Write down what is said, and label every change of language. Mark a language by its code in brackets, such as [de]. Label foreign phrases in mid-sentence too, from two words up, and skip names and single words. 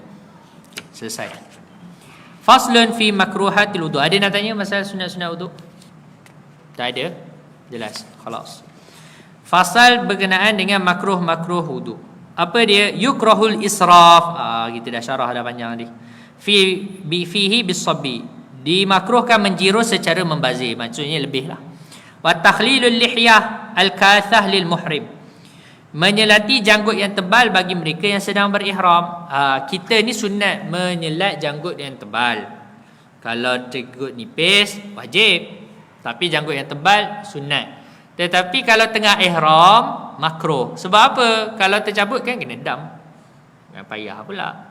[ms] Okay, selesai. [ar] فصل في مكروهات الوضوء. [ms] Ada nak tanya masalah sunat-sunat wudu? Tak ada? Jelas. Khalas. Fasal berkenaan dengan makruh-makruh wudu. Apa dia? [ar] يكره الإسراف. [ms] Kita dah syarah dah panjang tadi. [ar] فيه بالصب. [ms] Dimakruhkan menjiru secara membazir, maksudnya lebih lah. [ar] وتخليل اللحية الكثة للمحرم. [ms] Menyelati janggut yang tebal bagi mereka yang sedang berihram. Kita ni sunat menyelat janggut yang tebal. Kalau janggut nipis wajib, tapi janggut yang tebal sunat. Tetapi kalau tengah ihram makruh. Sebab apa? Kalau tercabut kan kena dam, kan payah pula.